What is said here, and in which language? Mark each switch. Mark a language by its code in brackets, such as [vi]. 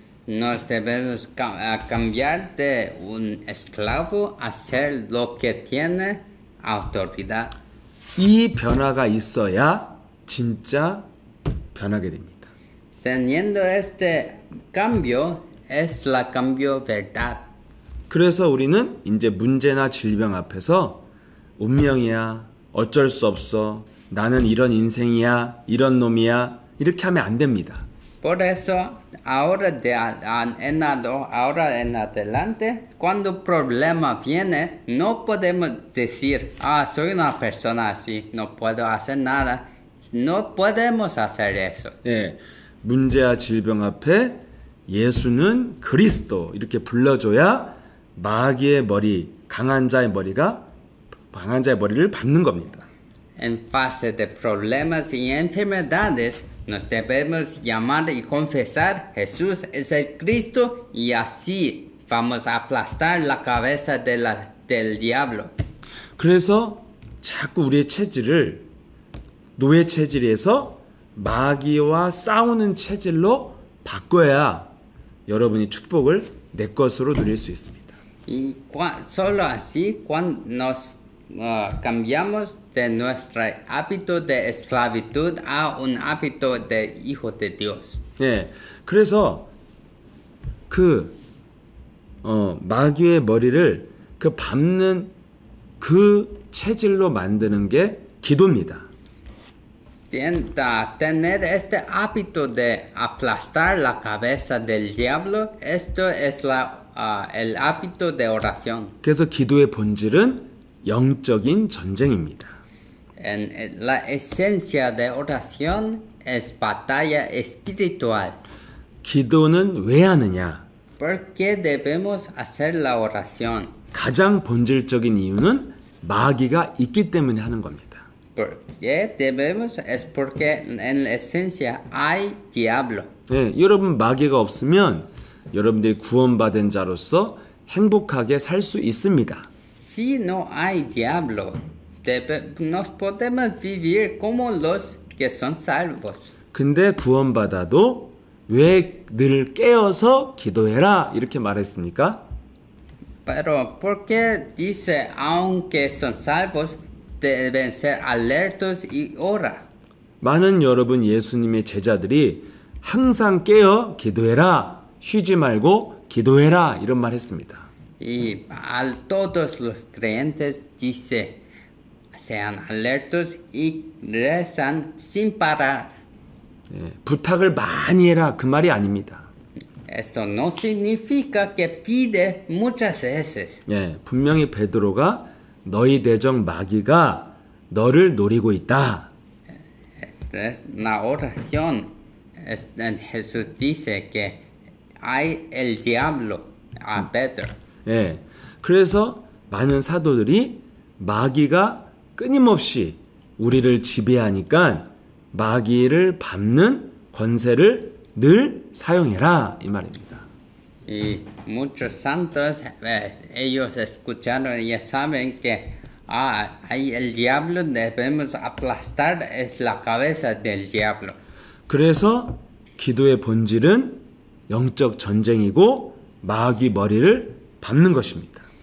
[es] nos debemos cambiar de un esclavo a ser lo que tiene autoridad. [ko] 이 변화가 있어야 진짜 변하게 됩니다. [es] Teniendo este cambio, es la cambio verdad. [ko] 그래서 우리는 이제 문제나 질병 앞에서 운명이야, 어쩔 수 없어, 나는 이런 인생이야, 이런 놈이야, 이렇게 하면 안 됩니다. [es] Por eso, ahora en adelante, cuando un problema viene, no podemos decir, soy una persona así, no puedo hacer nada. No podemos hacer eso. [ko] 예, 문제와 질병 앞에 예수는 그리스도 이렇게 불러줘야 마귀의 머리, 강한 자의 머리를 밟는 겁니다. [es] En fase de problemas y enfermedades, nos debemos llamar y confesar Jesús es el Cristo y así vamos a aplastar la cabeza del diablo. [ko] 그래서 자꾸 우리의 체질을 노예 체질에서 마귀와 싸우는 체질로 바꿔야 여러분이 축복을 내 것으로 누릴 수 있습니다. [es] Y solo así, cuando nos cambiamos de nuestro hábito de esclavitud a un hábito de hijo de Dios. [ko] 예, 그래서 마귀의 머리를 밟는 그 체질로 만드는 게 기도입니다. [es] Tener este hábito de aplastar la cabeza del diablo, esto es el hábito de oración. [ko] 그래서 기도의 본질은 영적인 전쟁입니다. [es] La esencia de oración es batalla espiritual. [ko] 기도는 왜 하느냐? [es] ¿Por qué debemos hacer la oración? [ko] 가장 본질적인 이유는 마귀가 있기 때문에 하는 겁니다. [es] ¿Por qué debemos? Es porque en la esencia hay diablo. [ko] 네, 여러분 마귀가 없으면 여러분들이 구원받은 자로서 행복하게 살 수 있습니다. [es] Si no hay diablo, nos podemos vivir como los que son salvos. [ko] 근데 구원받아도 왜 늘 깨어서 기도해라 이렇게 말했습니까? [es] Pero ¿por qué dice aunque son salvos deben ser alertos y ora? [ko] 많은 여러분 예수님의 제자들이 항상 깨어 기도해라, 쉬지 말고 기도해라 이런 말 했습니다. [es] Y a todos los creyentes dice sean alertos y rezan sin parar. [ko] 예, 부탁을 많이 해라 그 말이 아닙니다. [es] Eso no significa que pide muchas veces. [ko] 예, 분명히 베드로가 너희 대적 마귀가 너를 노리고 있다. [es] La oración Jesús dice que hay el diablo a Pedro. [ko] 예, 그래서 많은 사도들이 마귀가 끊임없이 우리를 지배하니까 마귀를 밟는 권세를 늘 사용해라 이 말입니다. [es] Y muchos santos, ellos escucharon y saben que hay el diablo, debemos aplastar es la cabeza del diablo. [ko] 그래서 기도의 본질은 영적 전쟁이고 마귀 머리를 밟는 것입니다.